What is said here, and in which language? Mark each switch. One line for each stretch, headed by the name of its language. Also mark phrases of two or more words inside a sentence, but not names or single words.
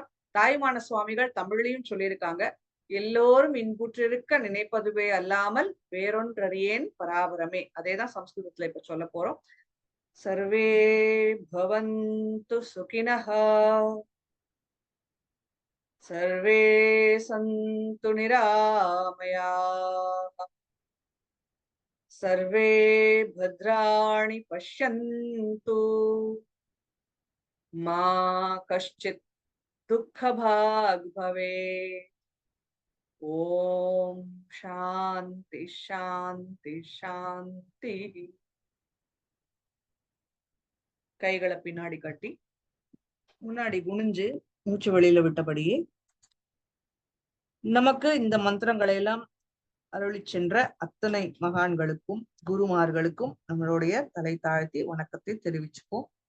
Tamil: தாயுமான சுவாமிகள் தமிழ்லையும் சொல்லியிருக்காங்க, எல்லோரும் இன்புற்றிருக்க நினைப்பதுவே அல்லாமல் வேறொன்றறியேன் பராபரமே. அதேதான் சம்ஸ்கிருதத்துல இப்ப சொல்ல போறோம்.
Sanskrit: सर्वे भवन्तु सुखिनः, सर्वे सन्तु निरामयाः, सर्वे भद्राणि पश्यन्तु, मा कश्चित् दुःखभाग् भवेत्. ॐ शान्तिः शान्तिः शान्तिः.
Tamil: கைகளை பின்னாடி கட்டி முன்னாடி குனிஞ்சு மூச்சு வெளியில விட்டபடியே நமக்கு இந்த மந்திரங்களை எல்லாம் அருளி சென்ற அத்தனை மகான்களுக்கும் குருமார்களுக்கும் நம்மளுடைய தலை தாழ்த்தி வணக்கத்தை தெரிவிச்சுப்போம்.